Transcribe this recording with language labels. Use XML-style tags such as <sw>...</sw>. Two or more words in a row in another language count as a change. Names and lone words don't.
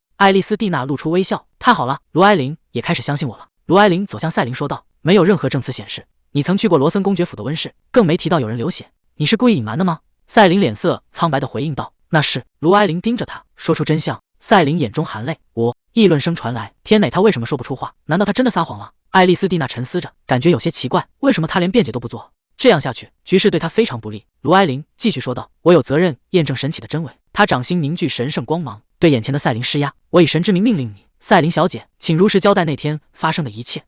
<zh>艾莉絲蒂娜露出微笑：“太好了，盧埃琳也開始相信我了。” 盧埃琳走向赛琳說道：“没有任何證詞顯示你曾去過羅森公爵府的溫室，更沒提到有人流血，你是故意隱瞞的嗎？” 赛琳臉色蒼白地回應道：“那是。”盧埃琳盯着他，說出真相。赛琳眼中含淚。議論聲傳來：“天哪，他為什麼說不出話？難道他真的撒謊了？” 艾莉絲蒂娜沉思着，感覺有些奇怪，為什麼他連辯解都不做？這樣下去，局勢對他非常不利。盧埃琳繼續說道：“我有責任驗證神啟的真偽。” 他掌心凝聚神聖光芒，對眼前的赛琳施壓：“我以神之名命令你，赛琳小姐，請如實交代那天發生的一切。”</zh>